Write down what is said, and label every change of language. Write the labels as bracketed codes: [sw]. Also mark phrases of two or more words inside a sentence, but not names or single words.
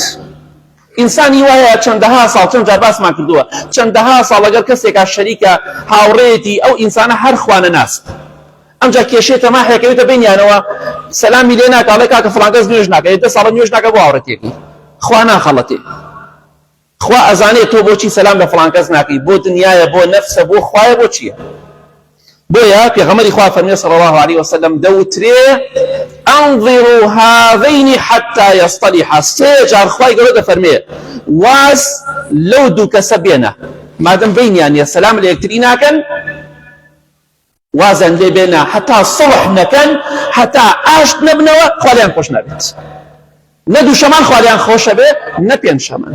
[ckb] ئینسانی وایە چەندەها ساڵ چەند جار باسمان کردووە چەندەها ساڵ لەگەڵ کەسێکا شەریکە هاوڕێتی ئەو ئینسانە هەر خوانە ناست ئەمجا کێشەی تەماحێکەوێتە بینیانەوە سەلامی لێ ناکە ئەڵێ کاکە فڵان کەس نوێژ ناکە دە ساڵە نوێژ ناکە بۆ هاوڕێتێکی خوا ناخەڵەتێ خوا ئەزانێت تۆ بۆچی سەلام لە فڵان کەس ناکەی بۆ دنیایە بۆ نەفسە بۆ خوایە بۆ چییە. بۆیە پێغەمبەری خوا فەرمێ [ar] صلی الله عليه وسلم [ckb] دەوترێ [ar] انظروا هذين حتى يصطلحا [ckb] سێ جار خوای گەورە دەفەرمێ واز لەو دوو کەسە بێنە مادەم بینیان نیە سەلام لە یەکتری ناکەن وازان لێ بێنە هەتا سڵح نەکەن هەتا ئاشت نەبنەوە خوا لێیان خۆش نابێت نە دووشەمان خوا لێیان خۆشە بێ نە پێنجشەمان.